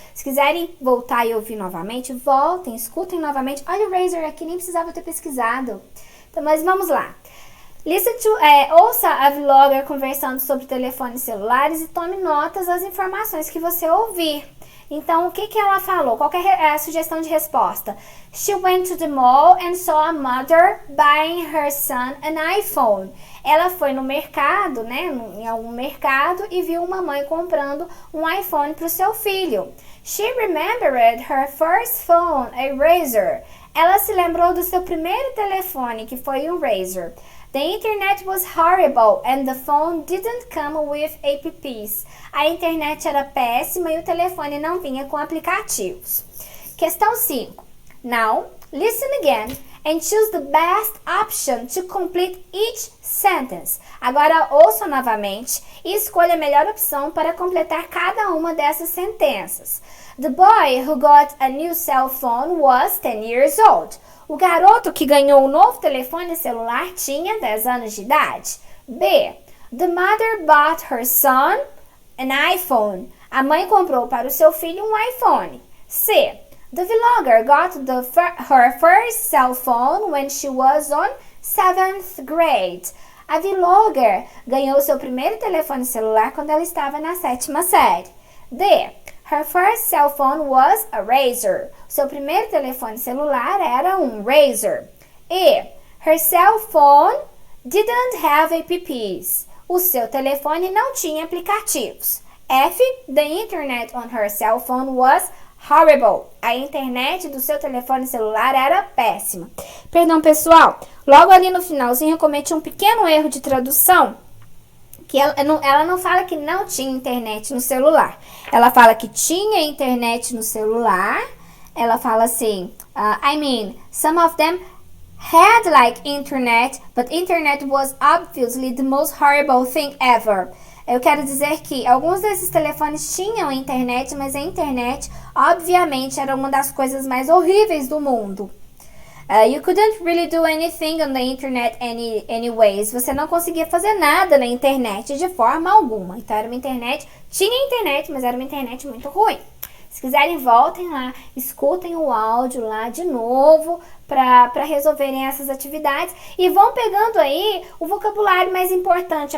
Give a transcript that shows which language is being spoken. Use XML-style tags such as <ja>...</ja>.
<pt>Se quiserem voltar e ouvir novamente, voltem, escutem novamente. Olha o Razr aqui, nem precisava ter pesquisado. Então, mas vamos lá. Ouça a vlogger conversando sobre telefones celulares e tome notas das informações que você ouvir. Então, o que ela falou? Qual que é a sugestão de resposta?</pt> <en>She went to the mall and saw a mother buying her son an iPhone.</en> <pt>Ela foi no mercado, né, em algum mercado, e viu uma mãe comprando um iPhone para o seu filho.</pt> <en>She remembered her first phone, a Razr.</en> <pt>Ela se lembrou do seu primeiro telefone, que foi um Razr.</pt> <en>The internet was horrible and the phone didn't come with apps.</en> <pt>A internet era péssima e o telefone não vinha com aplicativos. Questão 5.</pt> <en>Now, listen again and choose the best option to complete each sentence.</en> <pt>Agora ouça novamente e escolha a melhor opção para completar cada uma dessas sentenças.</pt> <en>The boy who got a new cell phone was 10 years old.</en> <pt>O garoto que ganhou um novo telefone celular tinha 10 anos de idade. B.</pt> <en>The mother bought her son an iPhone.</en> <pt>A mãe comprou para o seu filho um iPhone. C.</pt> <en>The vlogger got her first cell phone when she was on 7th grade.</en> <pt>A vlogger ganhou seu primeiro telefone celular quando ela estava na 7ª série. D.</pt> <en>Her first cell phone was a Razr.</en> <pt>Seu primeiro telefone celular era um Razr. E.</pt> <en>Her cell phone didn't have apps.</en> <pt>O seu telefone não tinha aplicativos. F.</pt> <en>The internet on her cell phone was horrible.</en> <pt>A internet do seu telefone celular era péssima.</pt> <en>Perdão, pessoal.</en> <pt>Logo ali no finalzinho eu cometi um pequeno erro de tradução. Que ela não fala que não tinha internet no celular. Ela fala que tinha internet no celular. Ela fala assim,</pt> <en>some of them had like internet, but internet was obviously the most horrible thing ever.</en> <pt>Eu quero dizer que alguns desses telefones tinham internet, mas a internet, obviamente, era uma das coisas mais horríveis do mundo.</pt> <en>You couldn't really do anything on the internet anyways.</en> <pt>Você não conseguia fazer nada na internet de forma alguma. Então era uma internet, tinha internet, mas era uma internet muito ruim. Se quiserem, voltem lá, escutem o áudio lá de novo para resolverem essas atividades e vão pegando aí o vocabulário mais importante.</pt>